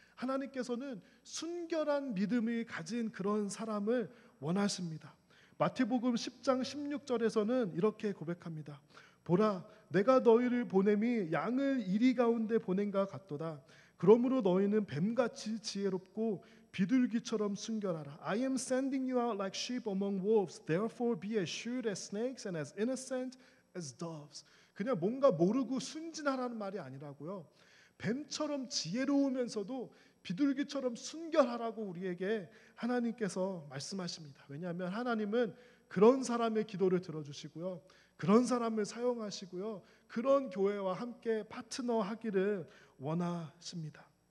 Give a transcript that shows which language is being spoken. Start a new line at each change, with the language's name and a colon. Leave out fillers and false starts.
Korean: 하나님께서는 순결한 믿음을 가진 그런 사람을 원하십니다. 마태복음 10장 16절에서는 이렇게 고백합니다. 보라, 내가 너희를 보냄이 양을 이리 가운데 보낸가 같도다. 그러므로 너희는 뱀같이 지혜롭고 비둘기처럼 순결하라.
English: I am sending you out like sheep among wolves. Therefore be as shrewd as snakes and as innocent as doves.
Korean: 그냥 뭔가 모르고 순진하라는 말이 아니라고요. 뱀처럼 지혜로우면서도 비둘기처럼 순결하라고 우리에게 하나님께서 말씀하십니다. 왜냐하면 하나님은 그런 사람의 기도를 들어주시고요. 그런 사람을 사용하시고요. 그런 교회와 함께 파트너하기를 원하십니다.